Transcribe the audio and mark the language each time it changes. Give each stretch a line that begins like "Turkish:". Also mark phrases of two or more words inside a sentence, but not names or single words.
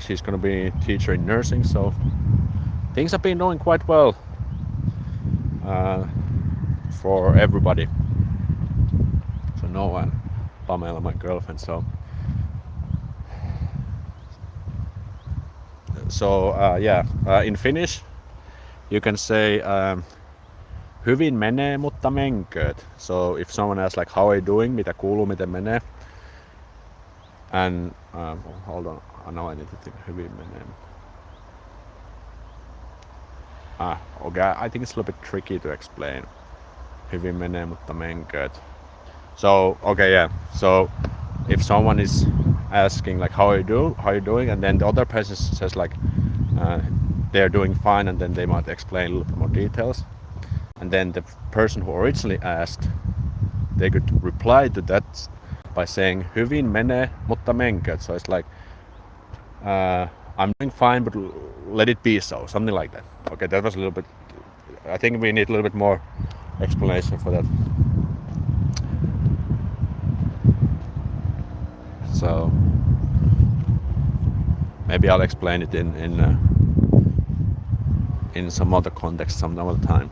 English: She's going to be a teacher in nursing. So things have been going quite well for everybody. So Noah and Pamela, my girlfriend. In Finnish you can say
Finnish: hyvin menee, mutta menkööt.
English: So if someone asks like how are you doing,
Finnish: mitä kuuluu, miten menee,
English: and hold on, now I need to think.
Finnish: Hyvin menee.
English: Okay, I think it's a little bit tricky to explain.
Finnish: Hyvin menee, mutta menkööt.
English: So okay, yeah. So if someone is asking like how are you doing, and then the other person says like they're doing fine, and then they might explain a little bit more details, and then the person who originally asked, they could reply to that by saying
Finnish: hyvin menee, mutta menkööt.
English: So it's like I'm doing fine, but let it be so, something like that. Okay, that was a little bit. I think we need a little bit more explanation for that. So maybe I'll explain it in some other context some other time.